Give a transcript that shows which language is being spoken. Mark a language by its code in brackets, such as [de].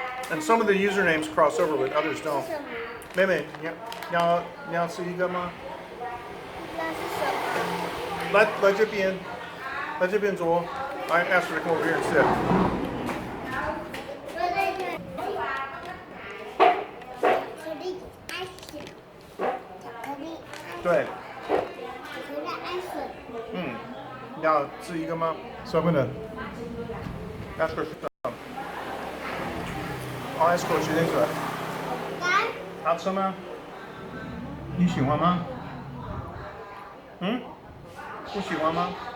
[en] And some of the usernames cross over, but others don't. [zh] 什么？妹妹，你要吃一个吗？那是什么？来这边，来这边坐。 [en] I asked her to come over here and sit. [zh] 我在这。巧克力 ice， 巧克力 ice，对，巧克力 ice。嗯，你要吃一个吗？ [en] So I'm gonna ask her some. I'll ask her what she thinks of it. [zh] 干。好吃吗？你喜欢吗？嗯？不喜欢吗？